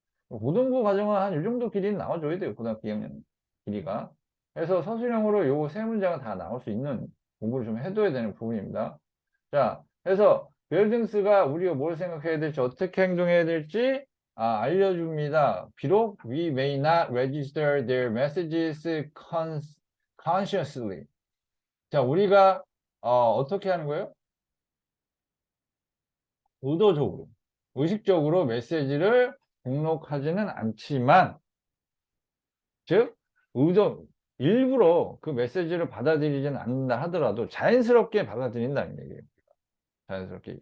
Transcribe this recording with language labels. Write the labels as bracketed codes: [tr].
[ko] 고등부 과정은 한 이 정도 길이는 나와줘야 돼요. 고등학교 2학년 길이가. 그래서 서술형으로 요 세 문장은 다 나올 수 있는 공부를 좀 해둬야 되는 부분입니다. 자, 그래서 빌딩스가 우리가 뭘 생각해야 될지 어떻게 행동해야 될지 알려줍니다. 비록 [en] we may not register their messages consciously. [ko] 자, 우리가 어떻게 하는 거예요? 의도적으로, 의식적으로 메시지를 등록하지는 않지만, 즉, 일부러 그 메시지를 받아들이지는 않는다 하더라도 자연스럽게 받아들인다는 얘기예요. 자연스럽게.